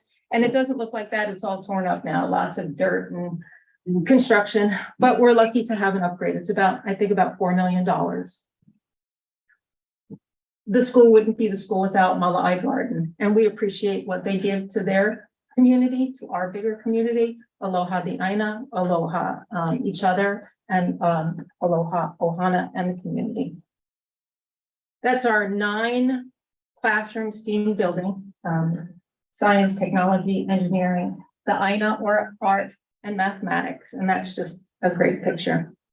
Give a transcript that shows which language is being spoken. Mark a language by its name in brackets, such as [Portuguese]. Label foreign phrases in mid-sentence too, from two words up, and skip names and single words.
[English] And it doesn't look like that. It's all torn up now, lots of dirt and construction, but we're lucky to have an upgrade. It's about, I think, about $4 million. The school wouldn't be the school without Mala'ai Garden, and we appreciate what they give to their community, to our bigger community. Aloha the ʻAina, aloha each other, and [Hawaiian] aloha ohana [English] and the community. That's our 9 classroom STEAM building, science, technology, engineering, the ʻAina, or art and mathematics, and that's just a great picture.